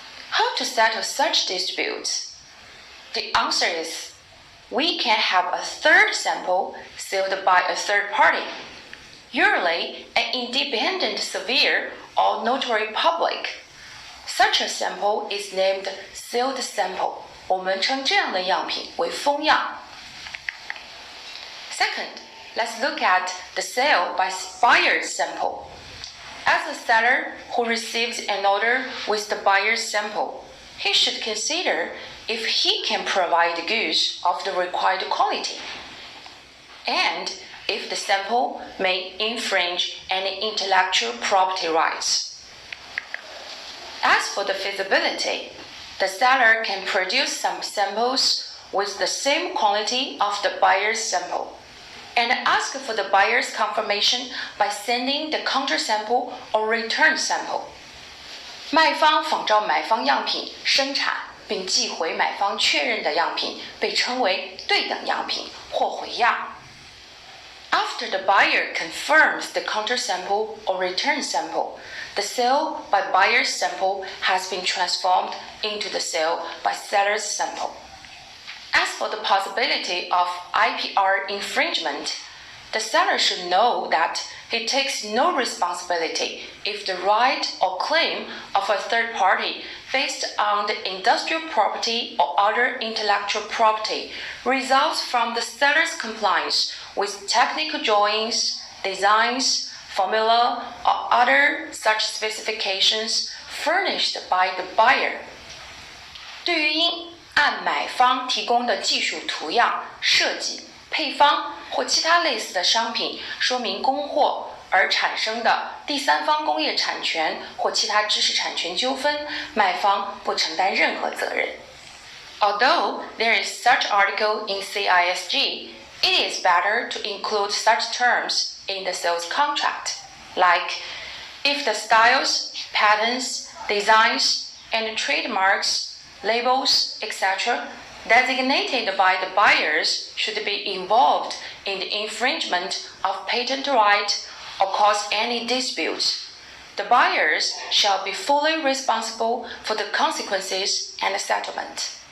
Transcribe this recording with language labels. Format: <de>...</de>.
<en>How to settle such disputes? The answer is, we can have a third sample sealed by a third party, usually an independent surveyor or notary public. Such a sample is named sealed sample.</en> <zh>我们称这样的样品为封样。</zh> <en>Second, let's look at the sale by buyer's sample. As a seller who receives an order with the buyer's sample, he should consider if he can provide goods of the required quality, and if the sample may infringe any intellectual property rights. As As for the feasibility, the seller can produce some samples with the same quality of the buyer's sample and ask for the buyer's confirmation by sending the countersample or return sample.</en> <zh>卖方仿照买方样品生产并寄回买方确认的样品被称为对等样品或回样。</zh> <en>After the buyer confirms the countersample or return sample, the sale by buyer's sample has been transformed into the sale by seller's sample. As for the possibility of IPR infringement, the seller should know that he takes no responsibility if the right or claim of a third party based on the industrial property or other intellectual property results from the seller's compliance with technical drawings, designs, formula, or other such specifications furnished by the buyer.</en> <zh>对于因按买方提供的技术图样、设计、配方或其他类似的商品说明供货而产生的第三方工业产权或其他知识产权纠纷，卖方不承担任何责任。</zh> <en>Although there is such article in CISG, it is better to include such terms in the sales contract, like if the styles, patterns, designs, and trademarks, labels, etc., designated by the buyers should be involved in the infringement of patent right or cause any disputes, the buyers shall be fully responsible for the consequences and settlement.</en>